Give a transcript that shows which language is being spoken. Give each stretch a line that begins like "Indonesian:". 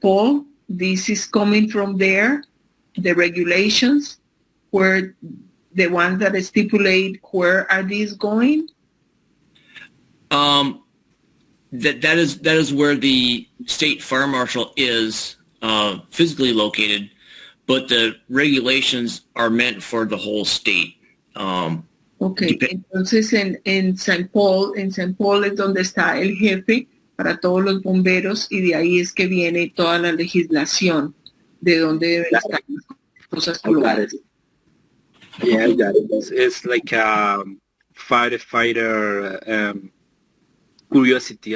English: Paul, this is coming from there, the regulations, where the ones that stipulate where are these going? That is where the state fire marshal is physically located, but the regulations are meant for the whole state.
Spanish: Entonces en St. Paul es donde está el jefe para todos los bomberos y de ahí es que viene toda la legislación de dónde deben estar las cosas colocadas.
English: Yeah, I got it. It's like firefighter curiosity.